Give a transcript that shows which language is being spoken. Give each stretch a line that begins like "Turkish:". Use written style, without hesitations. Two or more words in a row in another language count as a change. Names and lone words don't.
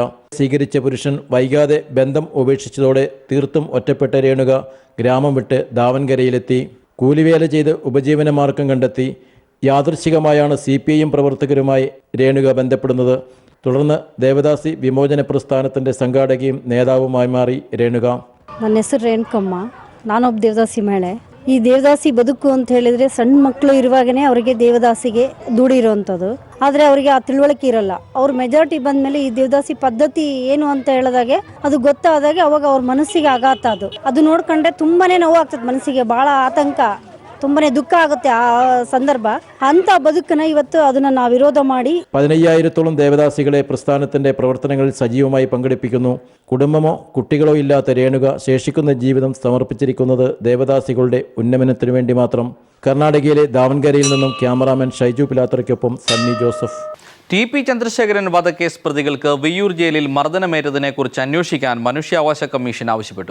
Malayalam: സ്വീകരിച്ച പുരുഷൻ വൈകാതെ ബന്ധം ഉപേക്ഷിച്ചതോടെ തീർത്തും ഒറ്റപ്പെട്ട രേണുക ഗ്രാമം വിട്ട് ദാവൻകരയിലെത്തി. കൂലിവേല ചെയ്ത് ഉപജീവനമാർഗം കണ്ടെത്തി. യാദൃച്ഛികമായാണ് CPIM പ്രവർത്തകരുമായി രേണുക ബന്ധപ്പെടുന്നത്. തുടർന്ന് ദേവദാസി വിമോചന പ്രസ്ഥാനത്തിൻ്റെ സംഘാടകയും നേതാവുമായി മാറി രേണുക.
Kannada: ನನ್ನ ಹೆಸರು ರೇಣುಕಮ್ಮ. ನಾನೊಬ್ಬ ದೇವದಾಸಿ ಮಹಿಳೆ. ಈ ದೇವದಾಸಿ ಬದುಕು ಅಂತ ಹೇಳಿದರೆ ಸಣ್ಣ ಮಕ್ಕಳು ಇರುವಾಗನೇ ಅವರಿಗೆ ದೇವದಾಸಿಗೆ ದುಡಿರೋವಂಥದ್ದು. ಆದರೆ ಅವರಿಗೆ ಆ ತಿಳುವಳಿಕೆ ಇರಲ್ಲ. ಅವ್ರ ಮೆಜಾರಿಟಿ ಬಂದಮೇಲೆ ಈ ದೇವದಾಸಿ ಪದ್ಧತಿ ಏನು ಅಂತ ಹೇಳಿದಾಗೆ ಅದು ಗೊತ್ತಾದಾಗೆ ಅವಾಗ ಅವ್ರ ಮನಸ್ಸಿಗೆ ಆಘಾತ. ಅದು ನೋಡ್ಕೊಂಡ್ರೆ ತುಂಬಾ ನೋವು ಆಗ್ತದೆ, ಮನಸ್ಸಿಗೆ ಭಾಳ ಆತಂಕ, ತುಂಬಾ ದುಃಖ ಆಗುತ್ತೆ ಆ ಸಂದರ್ಭ. ಅಂತ ಬದುಕನ್ನ ಇವತ್ತು ಅದನ್ನು ನಾವು ವಿರೋಧ ಮಾಡಿ
Malayalam: 15,000-ഓളം ദേവദാസികളെ പ്രസ്ഥാനത്തിൻ്റെ പ്രവർത്തനങ്ങളിൽ സജീവമായി പങ്കെടുപ്പിക്കുന്നു. കുടുംബമോ കുട്ടികളോ ഇല്ലാത്ത രേണുക ശേഷിക്കുന്ന ജീവിതം സമർപ്പിച്ചിരിക്കുന്നത് ദേവദാസികളുടെ ഉന്നമനത്തിനു വേണ്ടി മാത്രം. കർണാടകയിലെ ദാവൻകരയിൽ നിന്നും ക്യാമറാമാൻ ഷൈജു പിലാത്രയ്ക്കൊപ്പം സണ്ണി ജോസഫ്. TP ചന്ദ്രശേഖരൻ വധക്കേസ് പ്രതികൾക്ക് വിയ്യൂർ ജയിലിൽ മർദ്ദനമേറ്റതിനെക്കുറിച്ച് അന്വേഷിക്കാൻ മനുഷ്യാവകാശ കമ്മീഷൻ ആവശ്യപ്പെട്ടു.